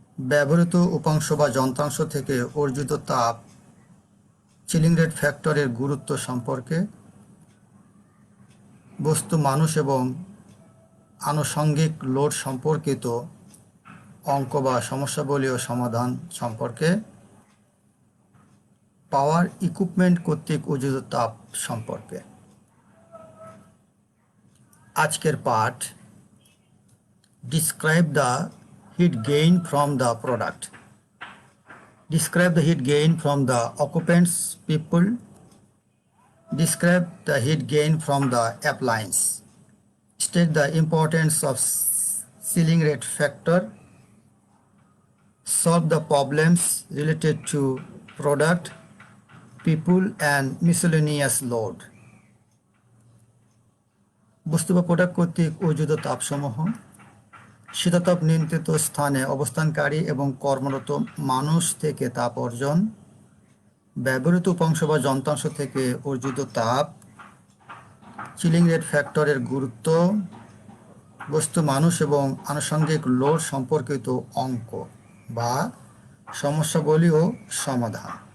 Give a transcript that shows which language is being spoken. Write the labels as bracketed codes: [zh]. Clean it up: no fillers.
[bn] ব্যবহৃত উপাংশ বা যন্ত্রাংশ থেকে অর্জিত তাপ চিলিং রেট ফ্যাক্টরের গুরুত্ব সম্পর্কে, বস্তু, মানুষ এবং আনুষঙ্গিক লোড সম্পর্কিত অঙ্ক বা সমস্যাবলীয় সমাধান সম্পর্কে, পাওয়ার ইকুইপমেন্ট কর্তৃক অর্জিত তাপ সম্পর্কে। আজকের পাঠ [en] Describe the heat gain from the product. Describe the heat gain from the occupants, people. Describe the heat gain from the appliance. State the importance of ceiling rate factor. Solve the problems related to product, people and miscellaneous load. [bn] বস্তু বা product কর্তৃক অর্জিত তাপসমূহ, শীতাতপ নিয়ন্ত্রিত স্থানে অবস্থানকারী এবং কর্মরত মানুষ থেকে তাপ অর্জন, ব্যবহৃত উপাংশ বা যন্ত্রাংশ থেকে অর্জিত তাপ, চিলিং রেট ফ্যাক্টরের গুরুত্ব, বস্তু, মানুষ এবং আনুষঙ্গিক লোড সম্পর্কিত অঙ্ক বা সমস্যাবলী ও সমাধান।